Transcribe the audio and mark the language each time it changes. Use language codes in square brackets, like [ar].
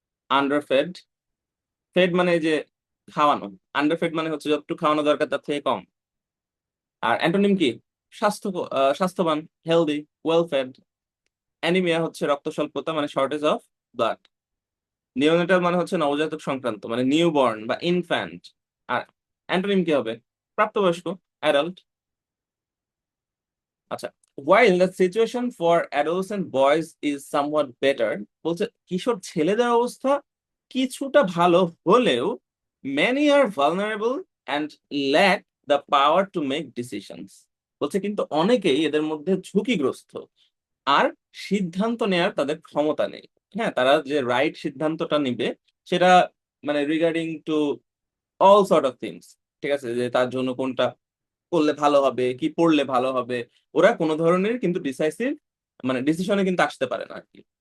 [bn] আন্ডারফেড, fade মানে এই যে খাওয়ানো, আন্ডারফেড মানে হচ্ছে যতটুকু খাওয়ানো দরকার তার থেকে কম। আর অ্যান্টোনিম কি? স্বাস্থ্য, স্বাস্থ্যবান, হেলদি, ওয়েল ফেড। অ্যানিমিয়া হচ্ছে রক্ত স্বল্পতা মানে শর্টেজ অফ ব্লাড। নিওনেটাল মানে হচ্ছে নবজাতক সংক্রান্ত মানে নিউবর্ন বা ইনফ্যান্ট। আর অ্যান্টোনিম কি হবে? প্রাপ্তবয়স্ক, অ্যাডাল্ট। [en] আচ্ছা, while the situation for adolescent boys is somewhat better, [bn] বলছে কিশোর ছেলেদের অবস্থা কিছুটা ভালো হলেও [en] many are vulnerable and lack the power to make decisions। [bn] বলছে কিন্তু অনেকেই এদের মধ্যে ঝুঁকিগ্রস্ত আর সিদ্ধান্ত নেয়ার তাদের ক্ষমতা নেই। হ্যাঁ, তারা যে রাইট সিদ্ধান্তটা নিবে সেটা মানে [en] regarding to all sort of things, [bn] ঠিক আছে, যে তার জন্য কোনটা করলে ভালো হবে, কি পড়লে ভালো হবে, ওরা কোনো ধরনের কিন্তু ডিসাইসিভ মানে ডিসিশনে কিন্তু আসতে পারে না আর কি।